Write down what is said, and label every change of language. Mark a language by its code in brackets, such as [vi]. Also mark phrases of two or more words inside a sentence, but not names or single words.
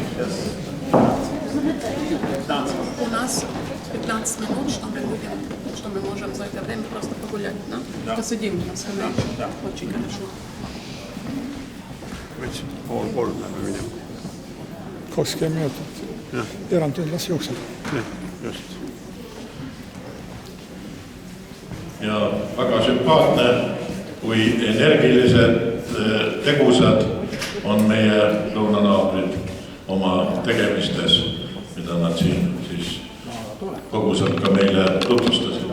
[ru] У нас 15 минут, что мы можем за это время просто погулять, да? Да. Посидим на скамейке. Да. Очень хорошо. [et] Pool me minema. 20 minutit. Erandtund las jookseb. Just. Ja väga sümpaatne, kui energilised tegusad on meie lõunanaabrid oma tegemistes, mida nad siin siis kogusad ka meile tutvustasid.